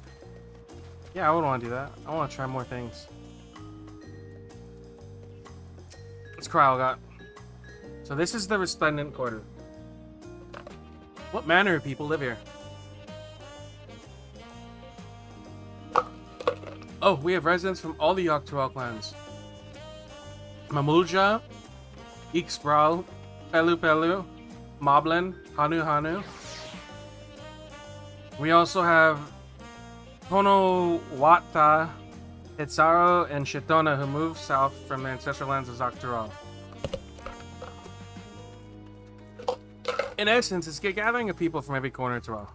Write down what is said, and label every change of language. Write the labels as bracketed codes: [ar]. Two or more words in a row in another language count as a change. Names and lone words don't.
[en] Yeah, I would want to do that. I want to try more things. What's Kryl got? So this is the Resplendent Quarter. What manner of people live here? Oh, we have residents from all the TURAL clans. Mamulja, Ixbral, Pelu Pelu, Moblin, Hanu Hanu. We also have Honowata, Hitsaro, and Shitona who moved south from the ancestral lands of TURAL. In essence, it's a gathering of people from every corner of TURAL.